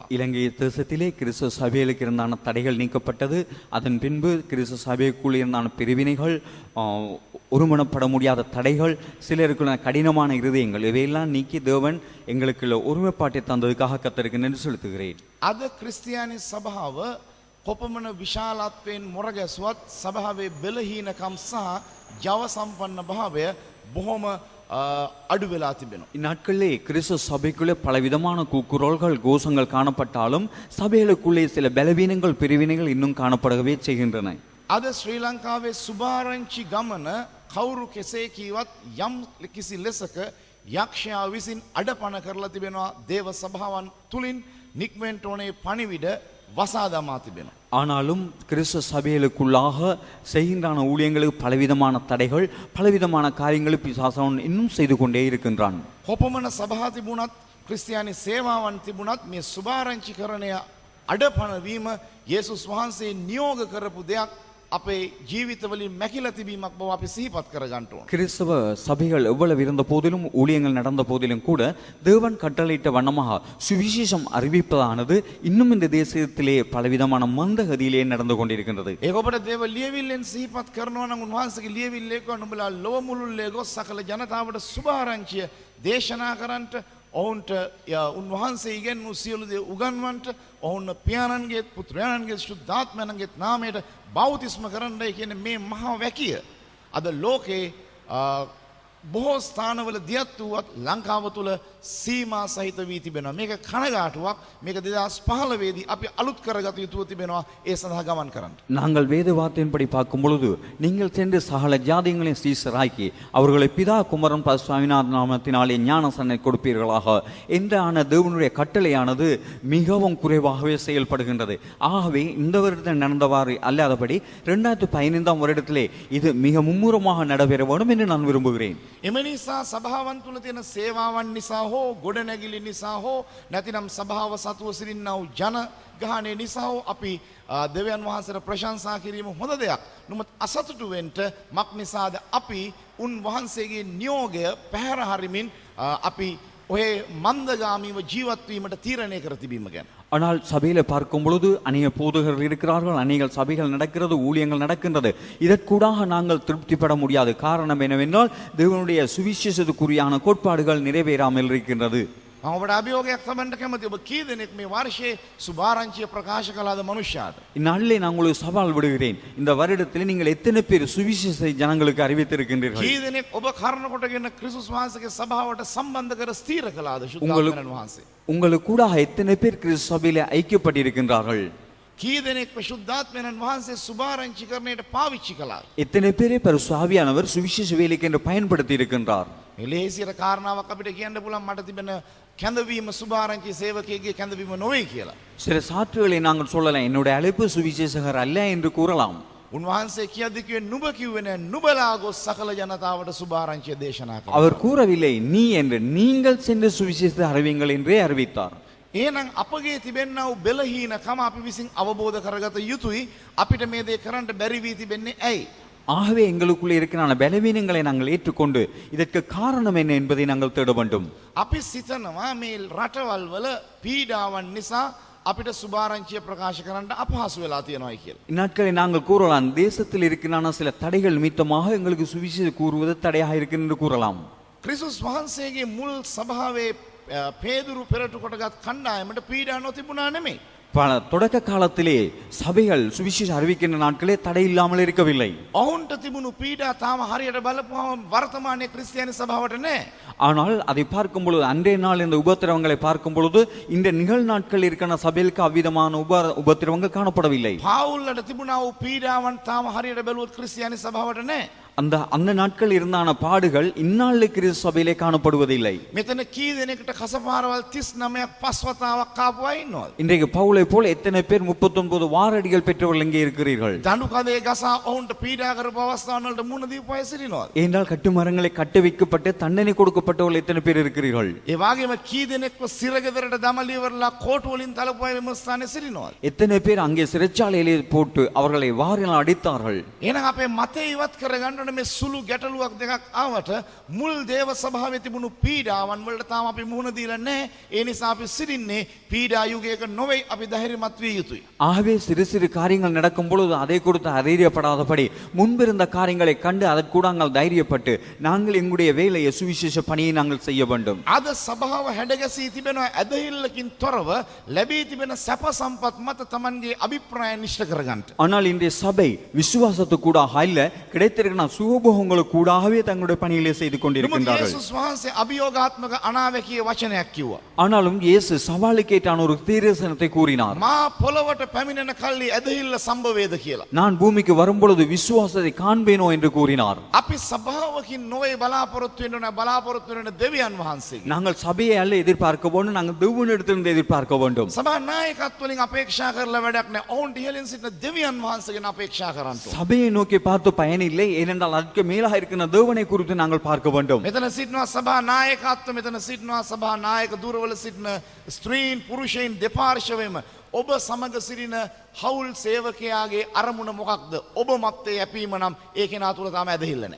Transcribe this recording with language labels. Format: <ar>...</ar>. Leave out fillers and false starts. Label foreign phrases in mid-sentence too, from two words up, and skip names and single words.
<ta>இலங்கை தேசத்திலே கிறிஸ்துவ சபைகளுக்கு இருந்தான தடைகள் நீக்கப்பட்டது. அதன் பின்பு கிறிஸ்துவ சபைக்குள் இருந்தான பிரிவினைகள், ஒருமனப்பட முடியாத தடைகள், சிலருக்குள்ள கடினமான இருதயங்கள் இவையெல்லாம் நீக்கி தேவன் எங்களுக்குள்ள ஒருமைப்பாட்டை தந்ததுக்காக கர்த்தருக்கு நன்றி செலுத்துகிறேன்.</ta> <si>අද ක්‍රිස්තියානි සභාව කොපමණ විශාලත්වයෙන් මොරගැසුවත් සභාවේ බෙලහීනකම් සහ ජව සම්පන්න භාවය බොහොම අඩු වෙලා තිබෙනවා.</si> <ta>இந்நாட்களிலே கிறிஸ்துவ சபைக்குள்ளே பலவிதமான கூக்குரல்கள் கோஷங்கள் காணப்பட்டாலும் சபைகளுக்குள்ளே சில பலவீனங்கள் பிரிவினைகள் இன்னும் காணப்படவே செய்கின்றன.</ta> <si>අද ශ්‍රී ලංකාවේ සුභාරංචි ගමන කවුරු කෙසේ කීවත් යම් කිසි ලෙසක යක්ෂයා විසින් අඩපණ කරලා තිබෙනවා දේව සභාවන් තුලින් නික්මෙන්ට ඕනේ පණිවිඩ වසා දමා තිබෙනවා.</si> <ta>ஆனாலும் கிறிஸ்துவ சபைகளுக்குள்ளாக செய்கின்றான ஊழியங்களுக்கு பலவிதமான தடைகள் பலவிதமான காரியங்களை பிசாசன் இன்னும் செய்து கொண்டே இருக்கின்றான்.</ta> <si>කොපමණ සභා තිබුණත් ක්‍රිස්තියානි සේවාවන් තිබුණත් මේ සුභාරංචිකරණය අඩපණ වීම යේසුස් වහන්සේ නියෝග කරපු දෙයක් අපේ ජීවිතවලින් මැකිලා තිබීමක් බව අපි සිහිපත් කරගන්න ඕන.</si> <ta>கிறிஸ்தவ சபைகள் எவ்வளவு இருந்த போதிலும் ஊழியங்கள் நடந்த போதிலும் கூட தேவன் கட்டளையிட்ட வண்ணமாக சுவிசேஷம் அறிவிப்பதானது இன்னும் இந்த தேசத்திலே பலவிதமான மந்தகதியிலே நடந்து கொண்டிருக்கின்றது.</ta> <si>ඒක ඔබට දේව ලියවිල්ලෙන් සිහිපත් කරනවා නම් උන්වහන්සේගේ ලියවිල්ලේ කව නුඹලා ලොව මුළුල්ලේ ගොස් සකල ජනතාවට සුභාරංචිය දේශනා කරන්නට ඔවුන්ට උන්වහන්සේ ඉගැන්වූ සියලු දේ උගන්වන්නට ඔවුන් පියාණන්ගේ පුත්‍රයන්ගේ ශුද්ධාත්මයන්ගේ නාමයට බෞතිස්ම කරන්නයි කියන මේ මහා වැකිය අද ලෝකේ බොහෝ ස්ථානවල දියත් වූවත් ලංකාව තුළ සීමා සහිත වී තිබෙනවා. මේක කනගාටුවක්. මේක 2015 දී අපි අලුත් කරගත යුතුව තිබෙනවා ඒ සඳහා ගමන් කරන්න.</si> <ta>நாங்கள் வேத வார்த்தையின்படி பார்க்கும் பொழுது நீங்கள் சென்று சகல ஜாதிகளையும் சீசராக்கி அவர்களை பிதா குமரன் பசுவாமிநாத நாமத்தினாலே ஞானசனை கொடுப்பீர்களாக என்றான தேவனுடைய கட்டளையானது மிகவும் குறைவாகவே செயல்படுகின்றது. ஆகவே இந்த வருடத்தில் நடந்தவாறு அல்லாதபடி 2015 வருடத்திலே இது மிக மும்முரமாக நடைபெற வேண்டும் என்று நான் விரும்புகிறேன்.</ta> <si>එම නිසා සභාවන් තුළ තියෙන සේවාවන් නිසා හෝ ගොඩනැගිලි නිසා හෝ නැතිනම් සභාව සතුව සිටින්නා වූ ජනගහනය නිසා හෝ අපි දෙවියන් වහන්සේට ප්‍රශංසා කිරීම හොඳ දෙයක්. නමුත් අසතුටු වෙන්න මක් නිසාද අපි උන් වහන්සේගේ නියෝගය පැහැර හරිමින් අපි ඔය මන්දගාමීව ජීවත් වීමට තීරණය කර තිබීම ගැන.</si> <ta>ஆனால் சபையில பார்க்கும் பொழுது அநேக போதகர்கள் இருக்கிறார்கள், அநேக சபைகள் நடக்கிறது, ஊழியங்கள் நடக்கின்றது. இதற்கூடாக நாங்கள் திருப்திப்பட முடியாது. காரணம் என்னவென்றால் தேவனுடைய சுவிசேஷத்துக்குரியான கோட்பாடுகள் நிறைவேறாமல் இருக்கின்றது.</ta> <si>ඔබට අභියෝගයක් තමන්ට කැමති ඔබ කී දෙනෙක් මේ වර්ෂයේ සුභාරංචිය ප්‍රකාශ කළාද මනුෂ්‍යයාට?</si> <ta>இந்நாளிலே நான் உங்களுக்கு சவால் விடுகிறேன். இந்த வருடத்தில் நீங்கள் எத்தனை பேர் சுவிசேஷத்தை ஜனங்களுக்கு அறிவித்திருக்கின்றீர்கள்?</ta> <si>කී දෙනෙක් ඔබ කරුණ කොටගෙන ක්‍රිස්තුස් වහන්සේගේ සභාවට සම්බන්ධ කර ස්ථීර කළාද ශුද්ධාත්මයන් වහන්සේ?</si> <ta>உங்களுக்கு கூட எத்தனை பேர் கிறிஸ்து சபையிலே ஐக்கியப்பட்டிருக்கின்றார்கள்?</ta> <si>කී දෙනෙක් විශුද්ධාත්මයන් වහන්සේ සුභාරංචිකරණයට පාවිච්චි කළාද?</si> <ta>எத்தனை பேரை பரிசுத்தாவியானவர் சுவிசேஷ வேலைக்கு என்று பயன்படுத்தி இருக்கின்றார்?</ta> <si>ලේසියට කාරණාවක් අපිට කියන්න පුළුවන් මට තිබෙන කැඳවීම සුභාරංචි සේවකයෙක්ගේ කැඳවීම නොවේ කියලා.</si> <ta>சில சாற்றுகளை நாங்கள் சொல்லலாம், என்னுடைய அழைப்பு சுவிசேஷகர் அல்ல என்று கூறலாம்.</ta> <si>උන්වහන්සේ කියද්දි කිව්වේ නුඹ කිව්වේ නෑ නුඹලා ගොස් සකල ජනතාවට සුභාරංචිය දේශනා කළා.</si> <ta>அவர் கூறவில்லை நீ என்று, நீங்கள் சென்று சுவிசேஷத்தை அறிவிங்கள் என்றே அறிவித்தார்.</ta> <si>එහෙනම් අපගේ තිබෙන්නා වූ බෙලහීනකම අපි විසින් අවබෝධ කරගත යුතුයි. අපිට මේ දේ කරන්න බැරි වී තිබෙන්නේ ඇයි?</si> <ta>ஆகவே எங்களுக்குள்ளே இருக்கிற பலவீனங்களை நாங்கள் ஏற்றுக்கொண்டு இதற்கு காரணம் என்ன என்பதை நாங்கள் தேட வேண்டும்.</ta> <si>අපි සිතනවා මේ රටවල් වල පීඩාවන් නිසා අපිට සුභාරංචිය ප්‍රකාශ කරන්න අපහසු වෙලා තියෙනවායි කියලා.</si> <ta>இந்நாட்களை நாங்கள் கூறலாம், தேசத்தில் இருக்கிற சில தடைகள் நிமித்தமாக எங்களுக்கு சுவிசேஷம் கூறுவது தடையாக இருக்கிறது என்று கூறலாம்.</ta> <si>ක්‍රිස්තුස් වහන්සේගේ මුල් සභාවේ පේදුරු පෙරටු කොටගත් කණ්ඩායමට පීඩා නොතිබුණා නෙමෙයි.</si> <ta>பல தொடக்க காலத்திலே சபைகள் சுவிசேஷம் அறிவிக்கின்ற நாட்களே தடை இல்லாமல் இருக்கவில்லை.</ta> <si>ඔවුන්ට තිබුණු පීඩා තාම හරියට බලපුවම වර්තමානයේ ක්‍රිස්තියානි සභාවට නෑ.</si> <ta>ஆனால் அதை பார்க்கும் பொழுது அன்றைய நாள் இந்த உபத்திரவங்களை பார்க்கும் பொழுது இந்த நிகழ்நாட்கள் இருக்கிற சபைகளுக்கு அவ்விதமான உபத்திரவங்கள் காணப்படவில்லை.</ta> <si>පාවුල්ලට තිබුණා වූ පීඩාවන් තාම හරියට බැලුවොත් ක්‍රිස්තියානි සභාවට නෑ.</si> <ta>அந்த நாட்கள் இருந்தான பாடுகள் இந்நாளில் கிறிஸ்து சபையிலே காணப்படுவதில்லை.</ta> <si>මෙතන කී දෙනෙකුට කසපාරවල් 39ක් පස්වතාවක් ආපු අය ඉන්නවද?</si> <ta>இன்றைக்கு பவுலை போல் எத்தனை பேர் 39 வாரடிகள் பெற்றவர்கள் இங்கே இருக்கிறீர்கள்?</ta> <si>දඬු කඳේ ගසා ඔවුන්ට පීඩා කරපු අවස්ථාවන් වලට මුහුණ දීපු අය සිටිනවද?</si> <ta>ஏனென்றால் கட்டுமரங்களை கட்ட வைக்கப்பட்டு தண்டனை கொடுக்கப்பட்டவர்கள் எத்தனை பேர் இருக்கிறீர்கள்?</ta> <si>ඒ වගේම කී දෙනෙක්ව සිරගෙදරට දමලිවරලා කෝටු වලින් තලපු අය මෙම ස්ථානයේ සිටිනවද?</si> <ta>எத்தனை பேர் அங்கே சிறைச்சாலையிலே போட்டு அவர்களை வாரினால் அடித்தார்கள்?</ta> <si>එහෙනම් අපේ මතය ඉවත් කරගන්න ඕනේ මේ සුළු ගැටලුවක් දෙකක් ආවට මුල් දේව සභාවේ තිබුණු පීඩාවන් වලට තාම අපි මුහුණ දීලා නැහැ. ඒ නිසා අපි සිටින්නේ පීඩා යුගයක නොවේ. අපි ධෛර්යමත් විය යුතුයි.</si> <ta>ஆகவே சிறு சிறு காரியங்கள் நடக்கும் பொழுது அதை கொடுத்து அறியப்படாதபடி முன்பிருந்த காரியங்களை கண்டு அதற்கூட நாங்கள் தைரியப்பட்டு நாங்கள் எங்களுடைய வேலையை சுவிசேஷ பணியை நாங்கள் செய்ய வேண்டும்.</ta> <si>අද සභාව හැඩගැසී තිබෙනවා ඇදහිල්ලකින් තොරව ලැබී තිබෙන සැප සම්පත් මත Tamanගේ අභිප්‍රාය නිශ්චය කරගන්න.</si> <ta>ஆனால் இன்றைய சபை விசுவாசத்துக்கூடாக அல்ல கிடைத்திருக்கிற சுகபோகங்களுக்கு கூடாகவே தங்களுடைய பணிகளை செய்து கொண்டிருக்கின்றார்கள்.</ta> <si>යේසුස් වහන්සේ අභියෝගාත්මක අනාවැකිය වචනයක් කිව්වා.</si> <ta>ஆனாலும் இயேசு சவாலுக்கேற்றான ஒரு தீர்மானத்தை கூறினார்.</ta> <si>මා පොළවට පැමිණෙන කල්ලි ඇදහිල්ල සම්භවේද කියලා.</si> <ta>நான் பூமிக்கு வரும்பொழுது விசுவாசத்தை காண்பேனோ என்று கூறினார்.</ta> <si>අපි සභාවකින් නොවේ බලාපොරොත්තු වෙන්න ඕන බලාපොරොත්තු වෙන දෙවියන් වහන්සේ.</si> <ta>நாங்கள் சபையை அல்ல எதிர்பார்க்க வேண்டும், நாங்கள் தேவனிடத்திலிருந்து எதிர்பார்க்க வேண்டும்.</ta> <si>සභා නායකත්වයෙන් අපේක්ෂා කරලා වැඩක් නැහැ. ඔවුන්ට ඉහළින් සිටින දෙවියන් වහන්සේගෙන් අපේක්ෂා කරන්න ඕන.</si> <ta>சபையை நோக்கி பார்த்து பயனில்லை, ஏனென்றால் அதற்கு மேலாக இருக்கிற தேவனை குறித்து நாங்கள் பார்க்க வேண்டும்.</ta> <si>මෙතන සිටිනවා සභා නායකත්ව, මෙතන සිටිනවා සභා නායක දුරවල සිටින ස්ත්‍රීන් පුරුෂයන් දෙපාර්ශ්වයෙන්ම ඔබ සමග සිටින හවුල් සේවකයාගේ අරමුණ මොකක්ද? ඔබ මත්තේ යැපීම නම් ඒ කෙනා තුල තාම ඇදහිල්ල නැහැ.</si>